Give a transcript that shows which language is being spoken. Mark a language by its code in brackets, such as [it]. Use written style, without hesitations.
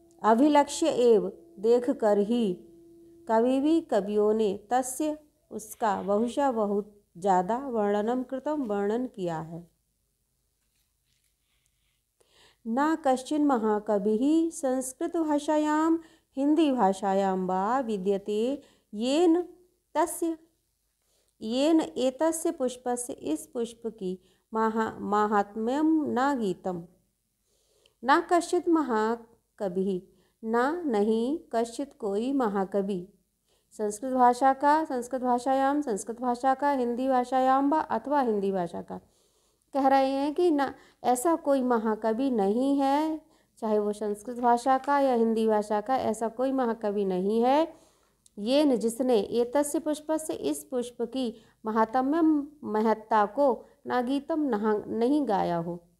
[sa] अभिलक्ष्य एव [hi] देख कर ही कवियों ने तस्य उसका बहुशः बहुत ज़्यादा वर्णन किया है। [sa] न कश्चिन् महाकविः संस्कृतभाषायां हिंदी भाषायां वा विद्यते येन एतस्य पुष्पस्य [hi] इस पुष्प की [sa] माहात्म्यं न गीतम्। न कश्चित् महाकविः, [hi] नहीं कश्चित् कोई महाकवि, संस्कृत भाषा का, [sa] हिंदी भाषायां वा [hi] अथवा हिंदी भाषा का, कह रहे हैं कि ना ऐसा कोई महाकवि नहीं है, चाहे वो संस्कृत भाषा का या हिंदी भाषा का, ऐसा कोई महाकवि नहीं है ये जिसने [sa] एतस्य पुष्पस्य [hi] इस पुष्प की महत्ता को ना गीतम नहीं गाया हो।